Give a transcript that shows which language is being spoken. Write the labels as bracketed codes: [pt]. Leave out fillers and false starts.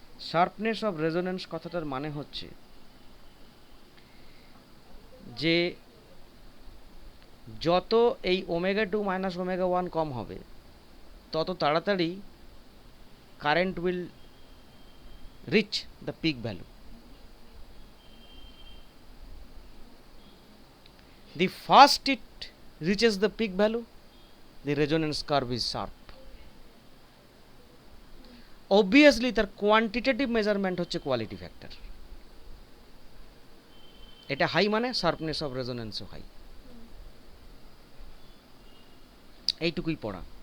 [bn] Sharpness of resonance কথাটার মানে হচ্ছে যে যত এই ওমেগা 2 মাইনাস ওমেগা 1 কম হবে, তত তাড়াতাড়ি [en] Current will reach the peak value. The first it reaches the peak value, the resonance curve is sharp. [bn] Obviously তার কোয়ান্টিটেটিভ মেজারমেন্ট হচ্ছে কোয়ালিটি ফ্যাক্টর। এটা হাই মানে শার্পনেস অফ রেজোনেন্সও হাই। এইটুকুই পড়া।